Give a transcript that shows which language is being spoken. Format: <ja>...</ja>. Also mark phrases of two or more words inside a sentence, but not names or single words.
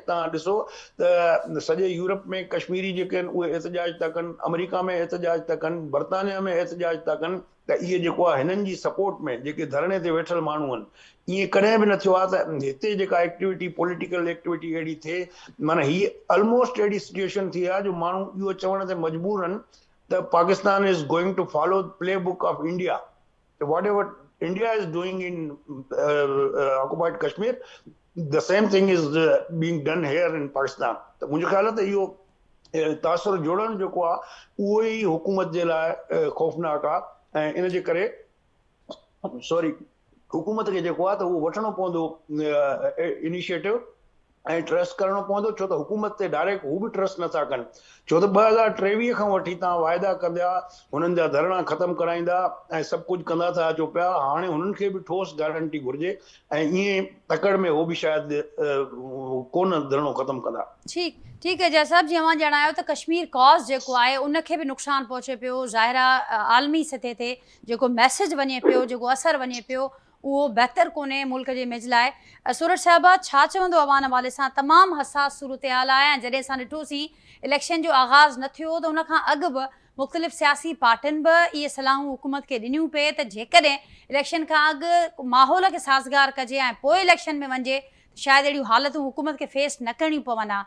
<sd>तव्हां ॾिसो त सॼे यूरोप में कश्मीरी जेके आहिनि उहे एहतजाज था कनि, अमेरिका में एहतजाज था कनि, बर्तानिया में एहतजाज था कनि, त इहे जेको आहे हिननि जी सपोर्ट में जेके धरणे ते वेठल माण्हू आहिनि, ईअं कॾहिं बि न थियो आहे त हिते जेका एक्टिविटी</sd> <en>political activity</en> <sd>अहिड़ी थिए। माना हीअ ऑलमोस्ट अहिड़ी सिचुएशन थी आहे जो माण्हू इहो चवण ते मजबूर आहिनि त</sd> <en>Pakistan is going to follow play book of India. whatever India is doing in occupied Kashmir, the same thing is being done here in Pakistan।</en> <sd>त मुंहिंजो ख़्याल आहे त इहो तासुर जोड़णु जेको आहे उहो ई हुकूमत जे लाइ ख़ौफ़नाक आहे। ऐं इन जे करे हुकूमत खे जेको आहे त उहो वठणो पवंदो इनिशिएटिव ऐं ट्रस्ट करणो पवंदो, छो त हुकूमत ते डायरेक्ट हू बि ट्रस्ट नथा कनि। छो त 2023 खां वठी तव्हां वाइदा कंदा, हुननि जा धरणा ख़तमु कराईंदा ऐं सभु कुझु कंदा था अचो पिया। हाणे हुननि खे बि ठोस गारंटी घुरिजे ऐं ईअं तकड़ में हो बि शायदि कोन धरणो ख़तमु कंदा।</sd> <ur>ٹھیک ہے جے صاحب,</ur> <sd>जी अवां ॼाणायो त कश्मीर कॉज़ जेको आहे उनखे बि नुक़सानु पहुचे पियो। ज़ाहिर आहे आलमी सतह ते जेको मैसेज वञे पियो, जेको असरु वञे पियो, उहो बहितर कोन्हे मुल्क जे इमेज लाइ। सूरत साहिबा छा चवंदो अवां हवाले सां? तमामु हसास सूरत हाल आहे ऐं जॾहिं असां ॾिठोसीं इलेक्शन जो आगाज़ न थियो त उनखां अॻु बि मुख़्तलिफ़ सियासी पार्टियुनि बि इहे सलाहूं हुकूमत खे ॾिनियूं पिए त जेकॾहिं इलेक्शन खां अॻु माहौल खे साज़गार कजे ऐं पोइ इलेक्शन में वञे त शायदि अहिड़ियूं हालतूं हुकूमत खे फेस न करणियूं पवनि हा।</sd>